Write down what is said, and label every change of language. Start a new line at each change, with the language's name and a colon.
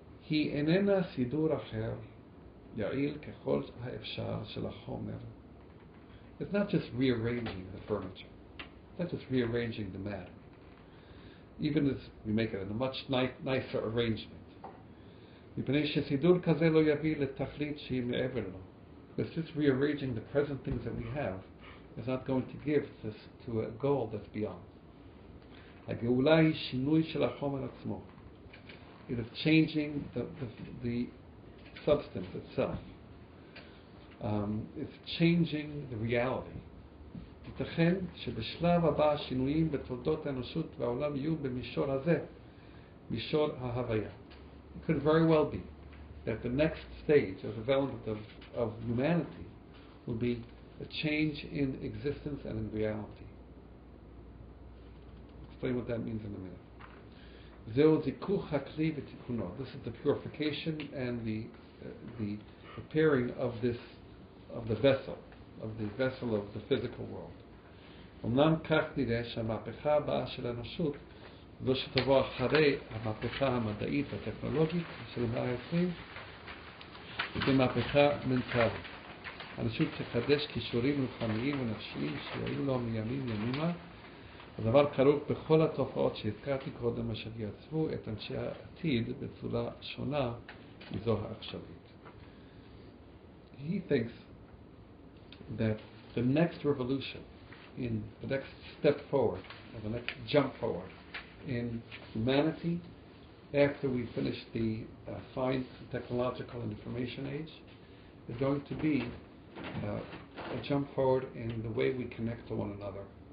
Hebrew: היא איננה סידור אחר, יעיל ככל האפשר של החומר.
English: It's not just rearranging the furniture. It's not just rearranging the matter. Even as we make it in a much nicer arrangement.
Hebrew: מפני שסידור כזה לא יביא לתכלית שהיא מעבר לו.
English: Because just rearranging the present things that we have is not going to give this to a goal that's beyond.
Hebrew: הגאולה היא שינוי של החומר עצמו.
English: It is changing the substance itself. It's changing the reality.
Hebrew: ייתכן שבשלב הבא השינויים בתולדות האנושות והעולם יהיו במישור הזה, מישור ההוויה.
English: It could very well be that the next stage of development of humanity will be a change in existence and in reality. Explain what that means in a minute.
Hebrew: זהו זיכוך הכלי ותיקונו.
English: This is the purification and the preparing of the vessel of the physical world.
Hebrew: אמנם כך נראה שהמהפכה הבאה של האנושות זו שתבוא אחרי המהפכה המדעית והטכנולוגית של המאה ה-20 זו מהפכה מנטלית. האנושות תחדש כישורים רוחניים ונפשיים שהיו לו מימים ימימה. הדבר כרוך בכל התופעות שהזכרתי קודם אשר יעצבו את אנשי העתיד בצורה שונה מזו העכשווית.
English: He thinks that the next revolution, in the next step forward, or the next jump forward in humanity, after we finish the science, technological, and information age, is going to be a jump forward in the way we connect to one another.